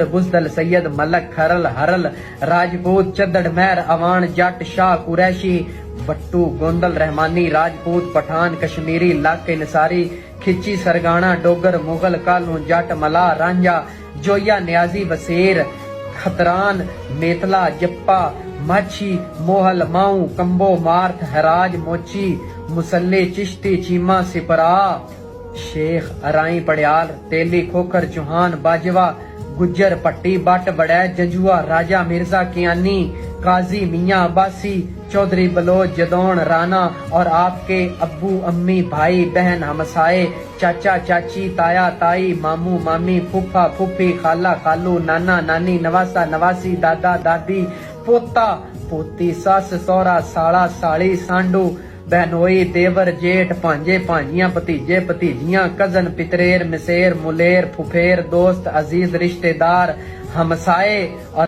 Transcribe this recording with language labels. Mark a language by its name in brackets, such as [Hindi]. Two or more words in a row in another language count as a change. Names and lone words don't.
[Hindi] बुजदल, सैयद, मलक, खरल, हरल, राजपूत, चद्दड़, महर, अवान, जट, शाह, कुरैशी, बट्टू, गोंदल, रहमानी, राजपूत, पठान, कश्मीरी, लाके, निसारी, खिची, सरगाना, डोगर, मुगल, कालू, जट, मला, रांझा, जोया, न्याजी, वसेर, खतरान, मेतला, जप्पा, माछी, मोहल, माऊ, कंबो, मार्थ, हराज, मोची, मुसल्ले, चिश्ती, चीमा, सिपरा, शेख, अराई, पड़ियाल, तेली, खोखर, चौहान, बाजवा, गुज्जर, पट्टी, बट, बड़ै, जंजुआ, राजा, मिर्जा, कियानी, काजी, मियाँ अब्बासी, चौधरी, बलोच, जदौन, राना और आपके अब्बू, अम्मी, भाई, बहन, हमसाए, चाचा, चाची, ताया, ताई, मामू, मामी, फूफा, फूफी, खाला, खालू, नाना, नानी, नवासा, नवासी, दादा, दादी, पोता, पोती, सस, सौरा, साला, साली, सांडू, बहनोई, देवर, जेठ, भांजे, भांजियां, भतीजे, भतीजियां, कजन, पितरेर, मिसेर, मुलेर, फुफेर, दोस्त, अजीज, रिश्तेदार, हमसाए और